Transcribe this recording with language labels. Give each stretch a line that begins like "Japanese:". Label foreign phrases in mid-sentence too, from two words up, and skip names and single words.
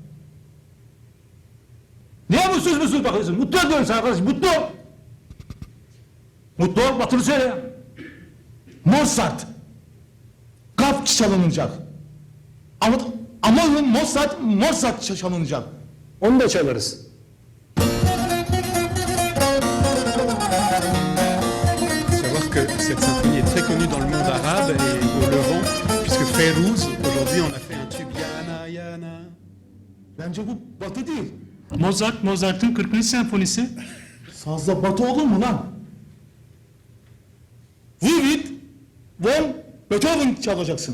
Turkish: Niye mutsuz bakıyorsun? Mutlu ol diyorum sana kardeşim. Mutlu ol. Mutlu ol. Batılı söyle. Mozart. Kaf çalınacak. Ama Mozart çalınacak. Onu da çalarız.
French: Savoir que cette symphonie est très connue dans le monde arabe et au Levant, puisque Fayrouz, aujourd'hui, on a fait un tube Yana
Turkish: Bence bu batı değil. Mozart'ın 40. senfonisi. Sazda batı olur mu lan? Ludwig von Beethoven çalacaksın.